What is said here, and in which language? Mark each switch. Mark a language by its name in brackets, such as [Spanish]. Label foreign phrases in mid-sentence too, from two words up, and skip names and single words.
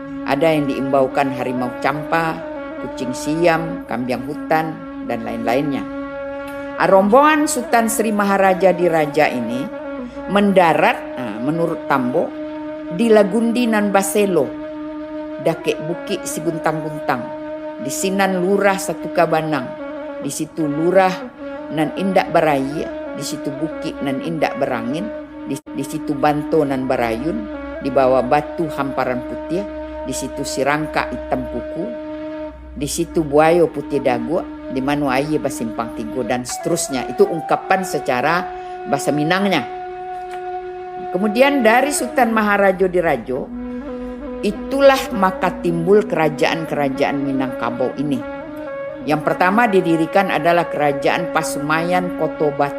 [Indonesian] Ada yang diimbaukan harimau campa, kucing siam, kambing hutan, dan lain-lainnya. Rombongan Sultan Sri Maharaja Diraja ini mendarat, menurut Tambo, [Minangkabau] di Lagundi nan Baselo, Dakek Bukit Siguntang-guntang, di Sinan Lurah Satu Kabanang, di situ Lurah nan Indak Barayi, di situ Bukit nan Indak Berangin, di situ Banto nan Barayun, di bawah Batu Hamparan Putih, di situ Sirangka Hitam Kuku, di situ Buayo Putih Dago, di mana Aye Basimpang Tigo, [Indonesian] dan seterusnya. Itu ungkapan secara bahasa Minangnya. Kemudian dari Sultan Maharaja Diraja, itulah maka timbul kerajaan-kerajaan Minangkabau ini. Yang pertama didirikan adalah Kerajaan Pasumayan Koto Batu.